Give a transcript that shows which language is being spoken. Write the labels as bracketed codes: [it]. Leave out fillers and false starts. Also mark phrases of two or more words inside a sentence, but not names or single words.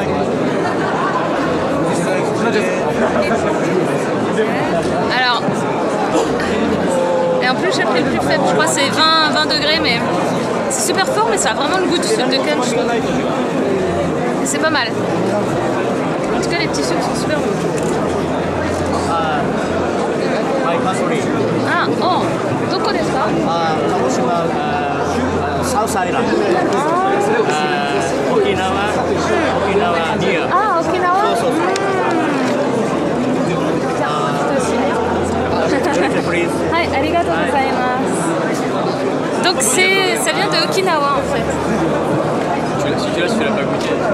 [fr] Alors, et en plus j'ai pris le plus faible, je crois que c'est 20 degrés, mais c'est super fort, mais ça a vraiment le goût du sucre de canne, je trouve. Et c'est pas mal. En tout cas, les petits sucres sont super bons. [ja] Ah, oh, どこですか? [en] South Island. Okinawa near. [fr] Ah, Okinawa? [ja] はい、ありがとうございます. [fr] Donc ça vient de Okinawa en fait. Si tu l'as pas goûté.